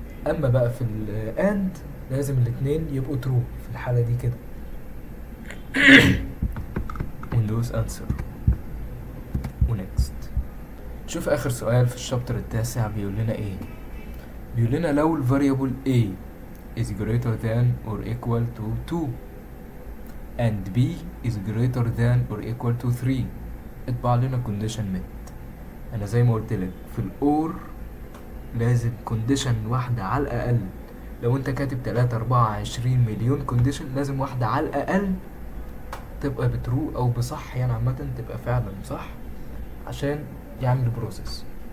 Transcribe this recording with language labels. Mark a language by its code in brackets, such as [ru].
[ar] اما بقى في الاند لازم الاتنين يبقوا ترو في الحالة دي كده. وندوس انسر ونكست. شوف اخر سؤال في الشابتر التاسع بيقول لنا ايه. بيقول لنا لو ال [en] variable a is greater than or equal to 2 and b is greater than or equal to 3 [ar] اطبع لنا [en] condition met. [ar] انا زي ما قلت لك في الاور لازم condition واحدة على الاقل. لو انت كاتب 3 4 20 مليون condition لازم واحدة على الاقل تبقى بترو او بصح، يعني عامة تبقى فعلا صح عشان يعمل بروسيس.